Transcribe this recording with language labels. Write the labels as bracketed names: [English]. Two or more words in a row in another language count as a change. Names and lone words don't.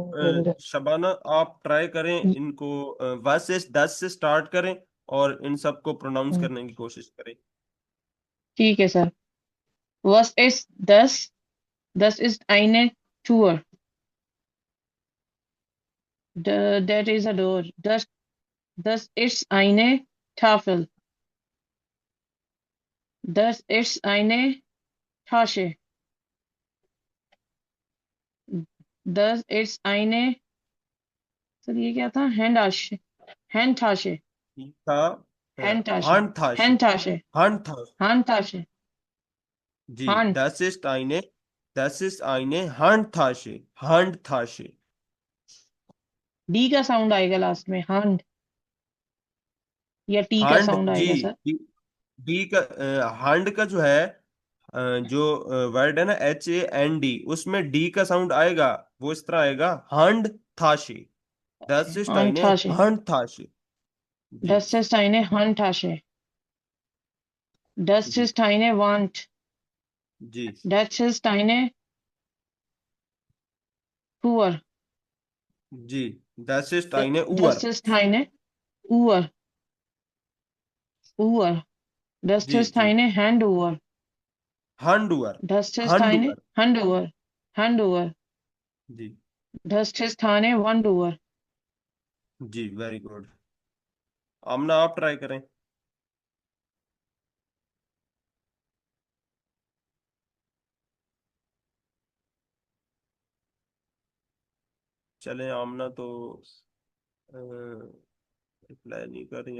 [German] Sonnenbrille। [Urdu] شبانہ آپ ٹرائی کریں ان کو، وہ سے 10 سے سٹارٹ کریں اور ان سب کو پروناؤنس کرنے کی کوشش کریں. ٹھیک ہے سر. [German] Was ist das? Das ist eine Tür. [English] That is a door. [German] Das ist eine Tafel. Das ist eine Tasche. Das ist eine, [Urdu] سر یہ کیا تھا? [German] Handtasche. [Urdu] ٹھیک تھا, [German] Handtasche. Handtasche, Handtasche. Handtasche। Handtasche. [Urdu] जी, [German] Hand. das ist eine Handtasche, Handtasche। [Urdu] ڈی کا ساؤنڈ آئے گا لاسٹ میں، ہانڈ، یا ٹی کا हांड साउंड जी। آئے گا سر? ڈی کا ہانڈ کا جو ہے جو ورڈ ہے نا HAND، اس میں ڈی کا ساؤنڈ آئے گا. وہ اس طرح آئے گا, [German] Hand Tasche. [Urdu] ओके, [German] Das ist हांड eine थाशे। Handtasche। जी Das ist eine Handtasche. Das [Urdu] जी [German] ist eine Wand. [Urdu] जी [German] Das ist eine Uhr. जी। Das ist eine Das Uhr। ist eine Uhr. Uhr. Das [Urdu] जी [German] ist [Urdu] जी। [German] eine Handuhr. Handuhr। Das ist eine Handuhr। Handuhr. Handuhr. [Urdu] जी [German] Das ist eine Wanduhr. [Urdu] جی, [English] Very good. [Urdu] آمنہ آپ ٹرائی کریں. چلیں، آمنہ تو ریپلائی نہیں کر رہی.